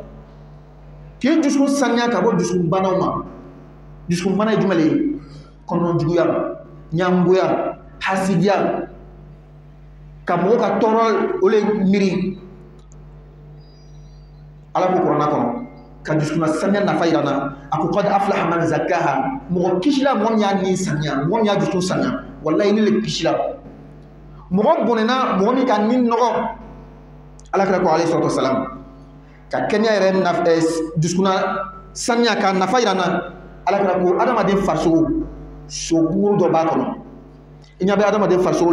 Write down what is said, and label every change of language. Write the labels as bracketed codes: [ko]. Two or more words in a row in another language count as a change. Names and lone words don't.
[bm] k'i dusukun saniya ka bɔ dusukun banaw ma dusukun bana ye jumɛn de ye kɔnɔna juguya ɲangoya hasidiya ka mɔgɔ ka tɔɔrɔ o le miiri ala ko kuranɛ kɔnɔ ka dusukun saniya nafa yira n na a ko [ar] قد أفلح من زكاها [bm] mɔgɔ kisila mɔgɔ min y'a ni saniya mɔgɔ min y'a dusukun saniya walayi ne le kisila mɔgɔ bɔnɛna mɔgɔ min ka ni nɔgɔ ala kira ko [ar] عليه الصلاة والسلام [bm] ka kɛnɛya yɛrɛ dusukun saniya ka nafa yira n na ala kira ko adamaden farisogo sogokunkuru dɔ b'a kɔnɔ i ɲɛ bɛ adamaden farisogo